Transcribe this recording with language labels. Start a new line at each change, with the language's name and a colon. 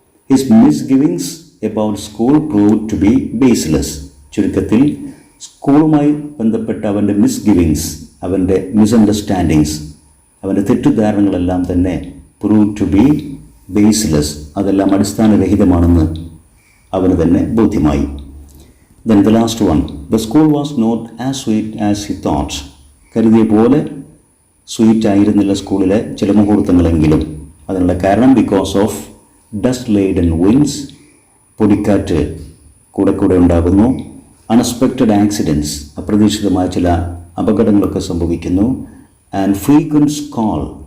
English: His misgivings about school proved to be baseless.
Malayalam: ചുരുക്കത്തിൽ സ്കൂളുമായി ബന്ധപ്പെട്ട അവൻ്റെ മിസ്ഗിവിങ്സ്, അവൻ്റെ മിസ്അണ്ടർസ്റ്റാൻഡിങ്സ്, അവൻ്റെ തെറ്റിദ്ധാരണകളെല്ലാം തന്നെ
English: Proved to be baseless.
Malayalam: അതെല്ലാം അടിസ്ഥാനരഹിതമാണെന്ന് അവന് തന്നെ ബോധ്യമായി.
English: Then the last one. The school was not as sweet as he thought.
Malayalam: കരുതിയ പോലെ സ്വീറ്റ് ആയിരുന്നില്ല സ്കൂളിലെ ചില മുഹൂർത്തങ്ങളെങ്കിലും. അതിനുള്ള കാരണം
English: Because of dust laden winds.
Malayalam: പൊടിക്കാറ്റ് കൂടെ ഉണ്ടാകുന്നു.
English: Unexpected accidents.
Malayalam: അപ്രതീക്ഷിതമായ ചില അപകടങ്ങളൊക്കെ സംഭവിക്കുന്നു.
English: And frequent call.